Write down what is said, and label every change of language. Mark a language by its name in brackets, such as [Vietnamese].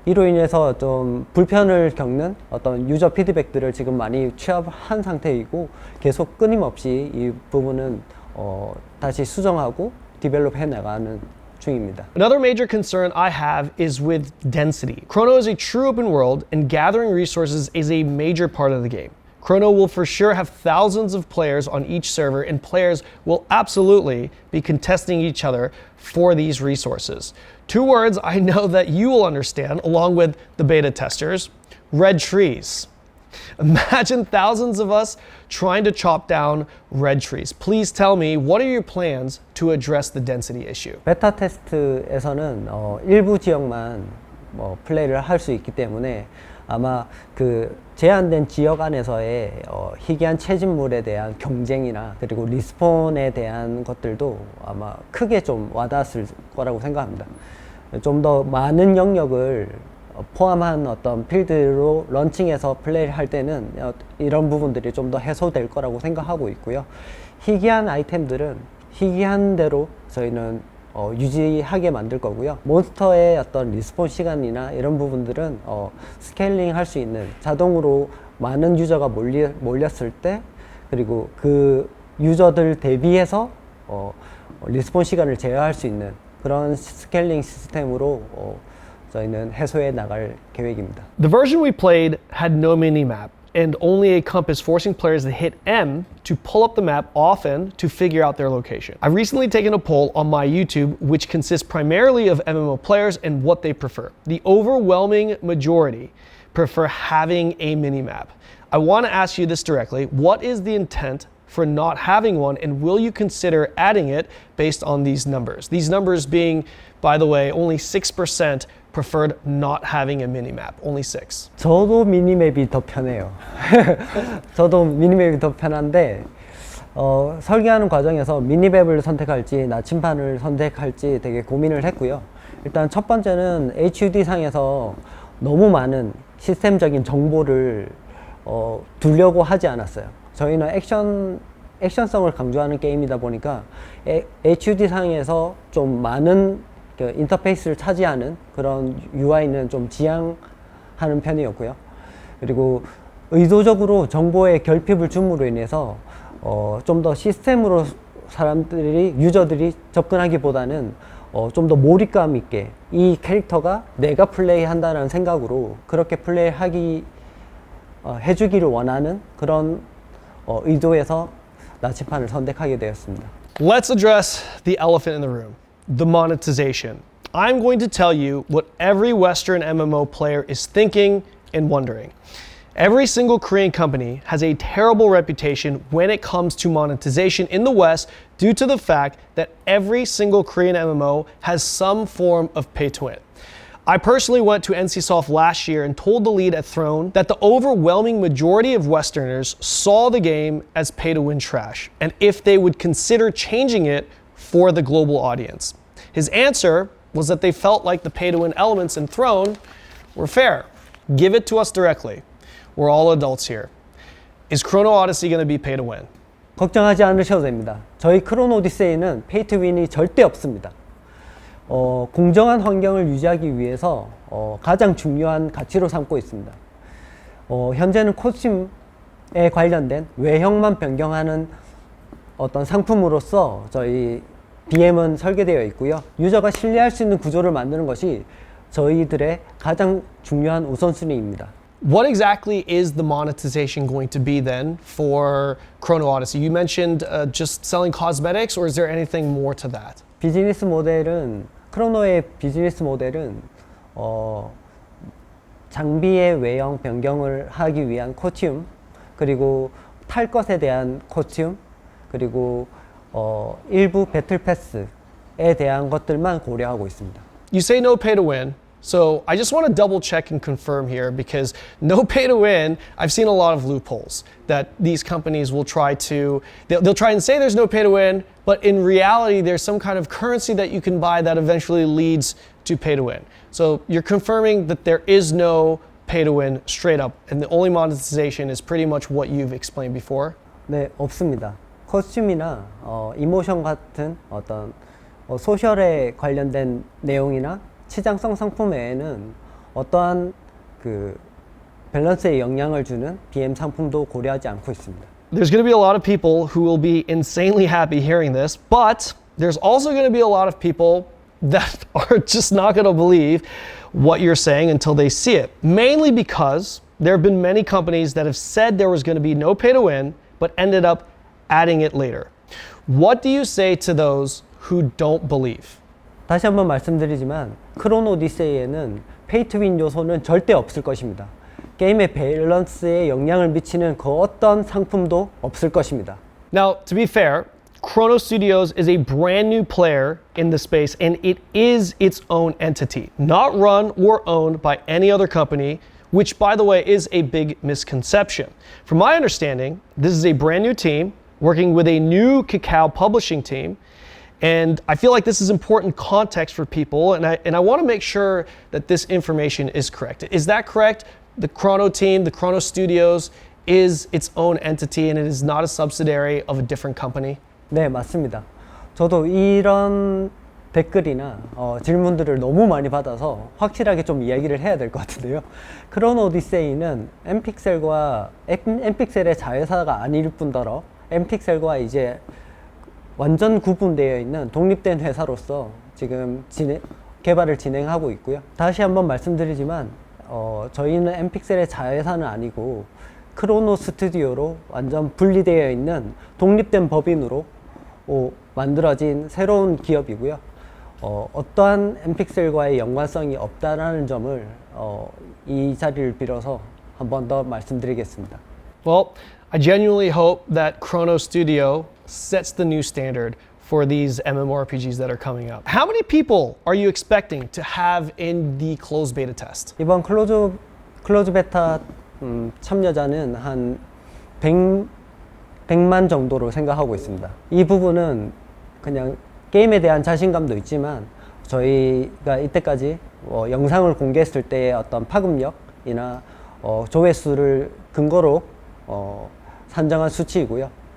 [Korean] 이로 인해서 좀 불편을 겪는 어떤 유저 피드백들을 지금 많이 취합한 상태이고 계속 끊임없이 이 부분은 다시 수정하고 디벨롭 해 나가는 중입니다. [English] Another major concern I have is with density. Chrono is a true open world, and gathering resources is a major part of the game. Chrono will for sure have thousands of players on each server, and players will absolutely be contesting each other for these resources. Two words I know that you will understand, along with the beta testers: red trees. Imagine thousands of us trying to chop down red trees. Please tell me, what are your plans to address the density issue? [Korean] 베타 테스트에서는 일부 지역만 플레이를 할 수 있기 때문에 아마 그 제한된 지역 안에서의 희귀한 채집물에 대한 경쟁이나 그리고 리스폰에 대한 것들도 아마 크게 좀 와닿았을 거라고 생각합니다. 좀 더 많은 영역을 포함한 어떤 필드로 런칭해서 플레이를 할 때는 이런 부분들이 좀 더 해소될 거라고 생각하고 있고요. 희귀한 아이템들은 희귀한 대로 저희는 유지하게 만들 거고요. 몬스터의 어떤 리스폰 시간이나 이런 부분들은 스케일링 할 수 있는 자동으로 많은 유저가 몰렸을 때 그리고 그 유저들 대비해서 리스폰 시간을 제어할 수 있는 그런 스케일링 시스템으로 저희는 해소해 나갈 계획입니다. [English] The version we played had no mini-map and only a compass forcing players to hit M to pull up the map often to figure out their location. I've recently taken a poll on my YouTube which consists primarily of MMO players and what they prefer. The overwhelming majority prefer having a mini-map. I want to ask you this directly. What is the intent for not having one, and will you consider adding it based on these numbers? These numbers being, by the way, only 6% preferred not having a mini-map, only 6. [Korean] 저도 미니맵이 더 편해요. 저도 미니맵이 더 편한데 설계하는 과정에서 미니맵을 선택할지 나침판을 선택할지 되게 고민을 했고요. 일단 첫 번째는 HUD 상에서 너무 많은 시스템적인 정보를 두려고 하지 않았어요. 저희는 액션성을 강조하는 게임이다 보니까 HUD 상에서 좀 많은 그 인터페이스를 차지하는 그런 UI는 좀 지향하는 편이었고요. 그리고 의도적으로 정보의 결핍을 줌으로 인해서 좀 더 시스템으로 유저들이 접근하기보다는 좀 더 몰입감 있게 이 캐릭터가 내가 플레이한다는 생각으로 그렇게 해주기를 원하는 그런 의도에서 나침판을 선택하게 되었습니다. [English] Let's address the elephant in the room, the monetization. I'm going to tell you what every Western MMO player is thinking and wondering. Every single Korean company has a terrible reputation when it comes to monetization in the West due to the fact that every single Korean MMO has some form of pay to win. I personally went to NCSoft last year and told the lead at Throne that the overwhelming majority of Westerners saw the game as pay-to-win trash, and if they would consider changing it for the global audience. His answer was that they felt like the pay-to-win elements in Throne were fair. Give it to us directly. We're all adults here. Is Chrono Odyssey going to be pay-to-win? [Korean] 걱정하지 않으셔도 됩니다. 저희 크로노 오디세이는 페이투윈이 절대 없습니다. 공정한 환경을 유지하기 위해서 가장 중요한 가치로 삼고 있습니다. 현재는 코스튬에 관련된 외형만 변경하는 어떤 상품으로서 저희 BM은 설계되어 있고요. 유저가 신뢰할 수 있는 구조를 만드는 것이 저희들의 가장 중요한 우선순위입니다. [English] What exactly is the monetization going to be then for Chrono Odyssey? You mentioned just selling cosmetics, or is there anything more to that? [Korean] 비즈니스 모델은 크로노의 비즈니스 모델은 장비의 외형 변경을 하기 위한 코스튬, 그리고 탈 것에 대한 코스튬, 그리고 일부 배틀 패스에 대한 것들만 고려하고 있습니다. [English] You say no pay to win. So I just want to double check and confirm here, because no pay to win, I've seen a lot of loopholes that these companies will try to, they'll try and say there's no pay to win, but in reality there's some kind of currency that you can buy that eventually leads to pay to win. So you're confirming that there is no pay to win straight up, and the only monetization is pretty much what you've explained before? [Korean] 네, 없습니다. 코스튬이나 이모션 같은 어떤 소셜에 관련된 내용이나 치장성 상품 외에는 어떠한 그 밸런스에 영향을 주는 BM 상품도 고려하지 않고 있습니다. [English] There's going to be a lot of people who will be insanely happy hearing this, but there's also going to be a lot of people that are just not going to believe what you're saying until they see it. Mainly because there have been many companies that have said there was going to be no pay to win, but ended up adding it later. What do you say to those who don't believe? [Korean] 다시 한번 말씀드리지만 크로노 오디세이에는 페이 투 윈 요소는 절대 없을 것입니다. 게임의 밸런스에 영향을 미치는 그 어떤 상품도 없을 것입니다. [English] Now, to be fair, Chrono Studios is a brand new player in the space, and it is its own entity, not run or owned by any other company. which, by the way, is a big misconception. From my understanding, this is a brand new team working with a new Kakao publishing team. And I feel like this is important context for people, and I want to make sure that this information is correct. Is that correct? The Chrono team, the Chrono Studios, is its own entity and it is not a subsidiary of a different company? [Korean] 네, 맞습니다. 저도 이런 댓글이나 질문들을 너무 많이 받아서 확실하게 좀 이야기를 해야 될 것 같은데요. 크로노 오디세이는 엠픽셀의 자회사가 아닐 뿐더러 엠픽셀과 이제 완전 구분되어 있는 독립된 회사로서 지금 개발을 진행하고 있고요. 다시 한번 말씀드리지만 저희는 엠픽셀의 자회사는 아니고 크로노 스튜디오로 완전 분리되어 있는 독립된 법인으로 만들어진 새로운 기업이고요. 어떠한 엠픽셀과의 연관성이 없다라는 점을 이 자리를 빌어서 한 번 더 말씀드리겠습니다. [English] Well, I genuinely hope that Chrono Studio sets the new standard for these MMORPGs that are coming up. How many people are you expecting to have in the closed beta test? [Korean] 이번 클로즈 베타 참여자는 한 100만 정도로 생각하고 있습니다. 이 부분은 그냥 게임에 대한 자신감도 있지만 저희가 이때까지 영상을 공개했을 때의 어떤 파급력이나 조회수를 근거로 산정한 수치이고요.